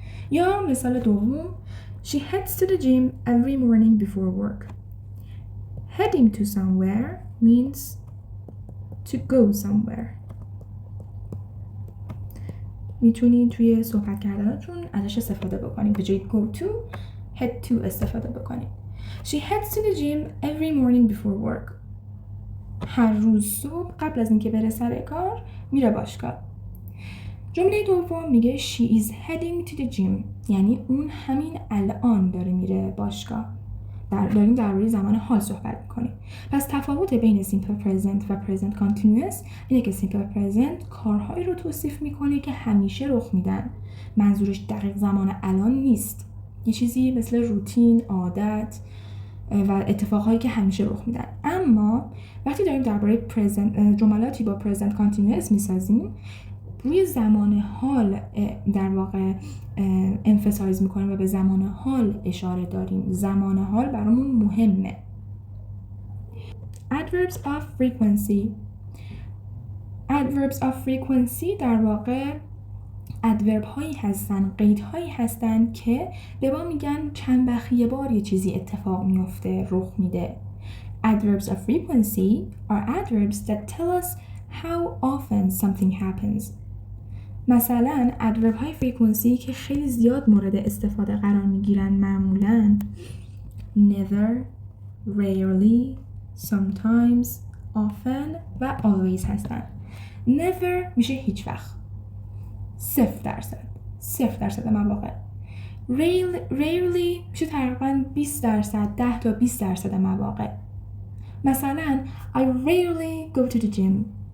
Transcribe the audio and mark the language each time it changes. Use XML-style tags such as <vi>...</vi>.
<fa>یا مثال دوم</fa> <en>She heads to the gym every morning before work. Heading to somewhere means to go somewhere.</en> <fa>میتونید توی صحبت کردنتون ازش استفاده بکنید، به جای go to head to استفاده بکنید.</fa> <en>She heads to the gym every morning before work.</en> <fa>هر روز صبح قبل از اینکه بره سر کار میره باشگاه. جمله دوم میگه</fa> <en>she is heading to the gym،</en> <fa>یعنی اون همین الان داره میره باشگاه. داریم در روی زمان حال صحبت میکنیم. پس تفاوت بین simple present و present continuous اینه که simple present کارهایی رو توصیف میکنه که همیشه رخ میدن، منظورش دقیق زمان الان نیست، یه چیزی مثل روتین، عادت و اتفاقهایی که همیشه رخ میدن. اما وقتی داریم درباره جملاتی با present continuous میسازیم روی زمان حال در واقع emphasize میکنیم و به زمان حال اشاره داریم. زمان حال برامون مهمه.</fa> <en>Adverbs of frequency.</en> <fa>Adverbs of frequency در واقع ادورب هایی هستن، قید هایی هستن که به ما میگن چند وقت یه بار یه چیزی اتفاق میفته، رخ میده.</fa> <en>Adverbs of frequency are adverbs that tell us how often something happens.</en> <fa>مثلا ادورب های فریکونسی که خیلی زیاد مورد استفاده قرار میگیرن معمولا never, rarely, sometimes, often و always هستن. never میشه هیچ وقت، 0% مواقع. rarely میشه تقریبا 20%، 10 تا 20% مواقع. مثلا</fa> <en>I rarely go to the gym.</en>